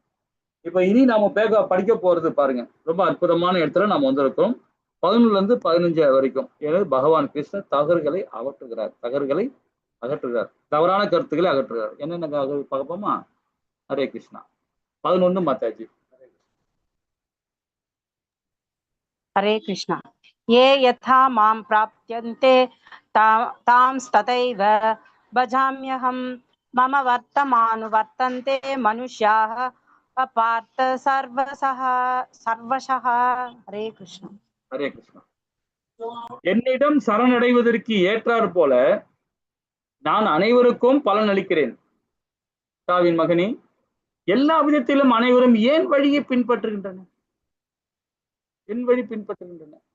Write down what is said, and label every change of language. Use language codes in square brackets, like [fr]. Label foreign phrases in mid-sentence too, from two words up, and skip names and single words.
[ta] இப்ப இனி நாம படிக்க போறது பாருங்க, ரொம்ப அற்புதமான இடத்துல நம்ம வந்திருக்கோம். 11 இருந்து 15 வரைக்கும். எனவே பகவான் கிருஷ்ணர் தகர்களை அகற்றுகிறார், தவறான கருத்துக்களை அகற்றுகிறார். என்னென்ன பார்ப்போமா? [sa] हरे कृष्णा. [ta] 11 மாதாஜி. [sa] हरे कृष्णा। ये यथा मां प्राप्यन्ते तांस्तथैव भजाम्यहं। मम वर्तमानुवर्तन्ते मनुष्याः पार्थ सर्वशः। हरे कृष्णा। हरे कृष्णा. [ta] என்னிடம் சரணடைவதற்கு ஏற்றாற் போல நான் அனைவருக்கும் பலன் அளிக்கிறேன். தாவின் மகனே, எல்லா விதத்திலும் அனைவரும் ஏன் வழியை பின்பற்றுகின்றன? என் வழி பின்பற்றுகின்றன.